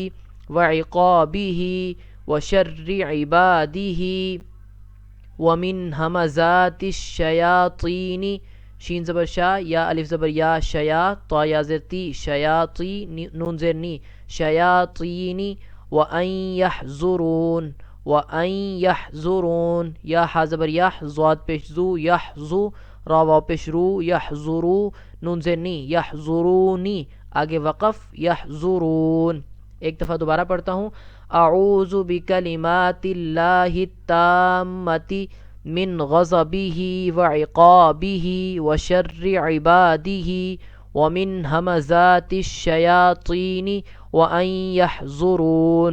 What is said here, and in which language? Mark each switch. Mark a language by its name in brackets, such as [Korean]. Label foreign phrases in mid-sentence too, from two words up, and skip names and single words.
[Arabic] وعقابہ وشر عبادہ ومن ہمزات الشیاطین، [Urdu] شین زبر شا، یا الف زبر یا، [Arabic] شیا، [Urdu] طا یا زیر تی، [Arabic] شیاطی، [Urdu] نون زیر نی، [Arabic] شیاطین، وان یحضرون، وان یحضرون، [Urdu] یا ہا زبر یح، ضاد پیش زو، [Arabic] یحظو، [Urdu] را واو پیش رو، یحضرو، نون زیر نی، یحضرونی، آگے وقف، یحضرون۔ ایک دفعہ دوبارہ پڑھتا ہوں۔ [Arabic] اعوذ بکلمات اللہ التامۃ من غضبہ وعقابہ وشر عبادہ ومن ہمزات الشیاطین وان یحضرون۔